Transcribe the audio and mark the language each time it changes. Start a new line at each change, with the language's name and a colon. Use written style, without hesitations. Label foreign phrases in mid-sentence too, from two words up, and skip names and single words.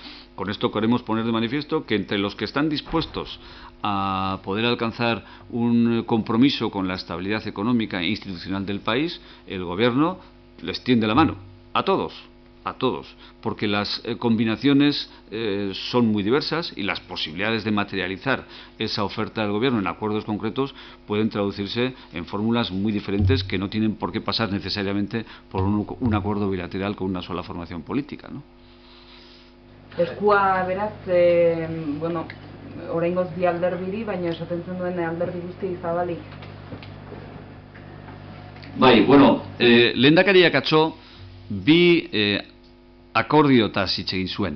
Spanish: Con esto queremos poner de manifiesto que entre los que están dispuestos a poder alcanzar un compromiso con la estabilidad económica e institucional del país, el gobierno les tiende la mano a todos, porque las combinaciones son muy diversas y las posibilidades de materializar esa oferta del gobierno en acuerdos concretos pueden traducirse en fórmulas muy diferentes que no tienen por qué pasar necesariamente por un acuerdo bilateral con una sola formación política, ¿no?
Basque: Eskua beraz, bueno, oraingoz bi alderbiri, baina esaten duen alderdi guzti zabalik. Bai, bueno, lehendakariak atzo bi akordiotaz hitz egin zuen.